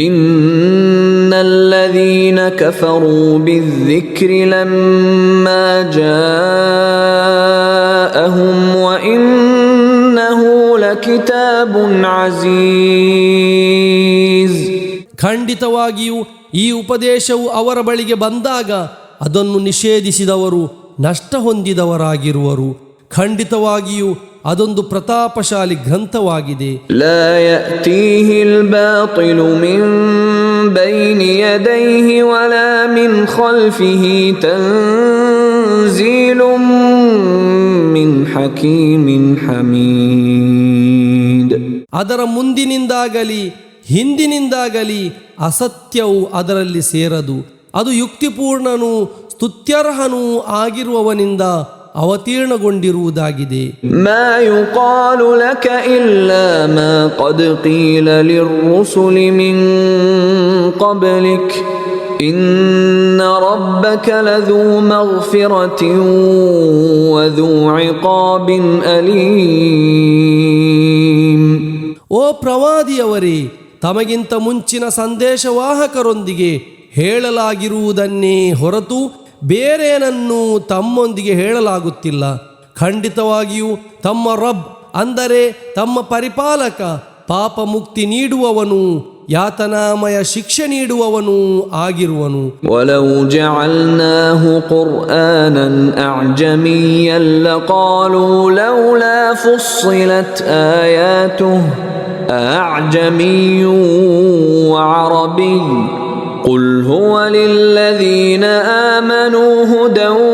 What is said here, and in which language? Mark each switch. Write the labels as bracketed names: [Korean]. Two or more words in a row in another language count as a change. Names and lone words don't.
[Arabic] إن الذين كفروا بالذكر لما جاءهم وإنه لكتاب عزيز. [Kannada] ಖಂಡಿತವಾಗಿಯೂ ಈ ಉಪದೇಶವು ಅವರ ಬಳಿಗೆ ಬಂದಾಗ ಅದನ್ನು ನಿಷೇಧಿಸಿದವರು ನಷ್ಟ ಹೊಂದಿದವರಾಗಿರುವರು. ಖಂಡಿತವಾಗಿಯೂ ಅದೊಂದು ಪ್ರತಾಪಶಾಲಿ ಗ್ರಂಥವಾಗಿದೆ. [Arabic] لا يأتيه الباطل من بين يديه ولا من خلفه تنزيل من حكيم حميد. [Kannada] ಅದರ ಮುಂದಿನಿಂದಾಗಲಿ ಹಿಂದಿನಿಂದಾಗಲಿ ಅಸತ್ಯವು ಅದರಲ್ಲಿ ಸೇರದು. ಅದು ಯುಕ್ತಿಪೂರ್ಣನೂ ಸ್ತುತ್ಯರ್ಹನೂ ಆಗಿರುವವನಿಂದ ಅವತೀರ್ಣಗೊಂಡಿರುವುದಾಗಿದೆ. [Arabic] ما يقال لك إلا ما قد قيل للرسل من قبلك إن ربك لذو مغفرة وذو عقاب أليم. [Kannada] ಓ ಪ್ರವಾದಿಯವರೇ, ತಮಗಿಂತ ಮುಂಚಿನ ಸಂದೇಶವಾಹಕರೊಂದಿಗೆ ಹೇಳಲಾಗಿರುವುದನ್ನೇ ಹೊರತು ಬೇರೇನನ್ನೂ ತಮ್ಮೊಂದಿಗೆ ಹೇಳಲಾಗುತ್ತಿಲ್ಲ. ಖಂಡಿತವಾಗಿಯೂ ತಮ್ಮ ರಬ್ ಅಂದರೆ ತಮ್ಮ ಪರಿಪಾಲಕ ಪಾಪ ಮುಕ್ತಿ ನೀಡುವವನು ಯಾತನಾಮಯ ಶಿಕ್ಷೆ ನೀಡುವವನೂ ಆಗಿರುವನು. [Arabic] ولو جعلناه قرآنا أعجميا لقالوا لولا فصلت آياته أعجمي وعربي قل هو للذين آمنوا هدى